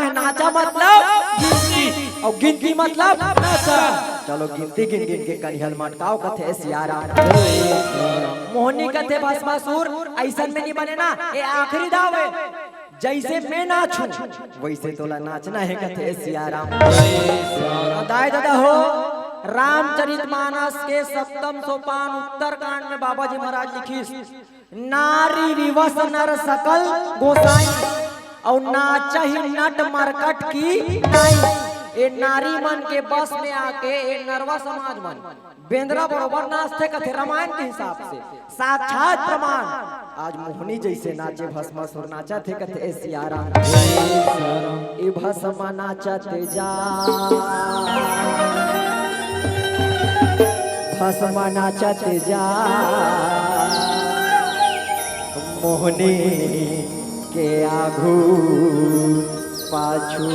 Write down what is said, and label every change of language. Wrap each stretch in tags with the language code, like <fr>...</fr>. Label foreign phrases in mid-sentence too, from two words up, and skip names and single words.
<hne>नाचा मतलब गिनती और गिनती मतलब नाचा। चलो गिनती गिन गिन के करिहल मटकाओ कथे सियाराम। मोहनी कथे भस्मासुर ऐसा में नहीं बने ना, ये आखिरी दाव है। जैसे मैं नाचूं वैसे तोला नाचना है कथे सियाराम। दाई दादा हो रामचरितमानस के सप्तम सोपान उत्तरकांड में बाबा जी महाराज लिखी</hne> <awa>नारी विवश नर सकल गोसाई और नाचही नट मरकट की नाई।</awa> <hne>ए नारी मन के बस में आके ए नरवा समाज मन बेंद्रा बरोबर नाचते कथे रामायण के हिसाब से साक्षात प्रमाण। आज मोहनी जैसे नाचे भस्मासुर नाचा थे कथे सियाराम। ए भस्मा नाचते जा भस्मा नाचते जा मोहनी के आघू पाछू।</hne>